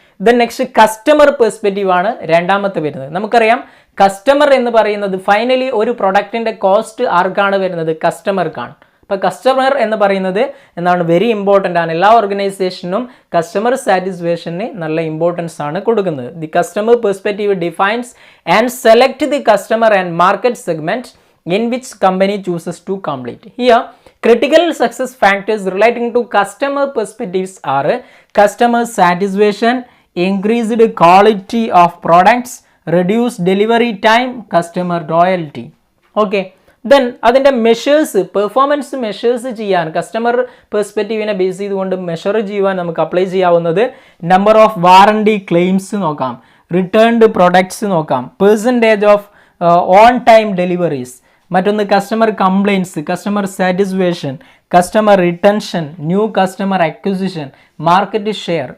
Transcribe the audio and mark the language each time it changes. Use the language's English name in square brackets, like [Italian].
[Malayalam] Then next customer perspective ആണ് രണ്ടാമത്തെ വരുന്നത്. നമുക്കറിയാം കസ്റ്റമർ എന്ന് പറയുന്നത് ഫൈനലി ഒരു പ്രൊഡക്റ്റിൻ്റെ കോസ്റ്റ് ആർക്കാണ് വരുന്നത്? കസ്റ്റമർക്കാണ്. അപ്പോൾ കസ്റ്റമർ എന്ന് പറയുന്നത് എന്താണ്? വെരി ഇമ്പോർട്ടൻ്റ് ആണ്. എല്ലാ ഓർഗനൈസേഷനും കസ്റ്റമർ സാറ്റിസ്ഫാക്ഷന് നല്ല ഇമ്പോർട്ടൻസ് ആണ് കൊടുക്കുന്നത്. [English] The customer perspective defines and select the customer and market segment in which company chooses to complete. Here, critical success factors relating to customer perspectives are customer satisfaction, increased quality of products, reduced delivery time, customer loyalty. Okay. [Malayalam] Then അതിൻ്റെ measures, performance measures ചെയ്യാൻ customer പെർസ്പെക്റ്റീവിനെ base ചെയ്തുകൊണ്ട് measure ചെയ്യുവാൻ നമുക്ക് apply ചെയ്യാവുന്നത് number of warranty claims നോക്കാം, returned products നോക്കാം, percentage of on time deliveries, മറ്റൊന്ന് customer compliance, customer satisfaction, customer retention, new customer acquisition, market share.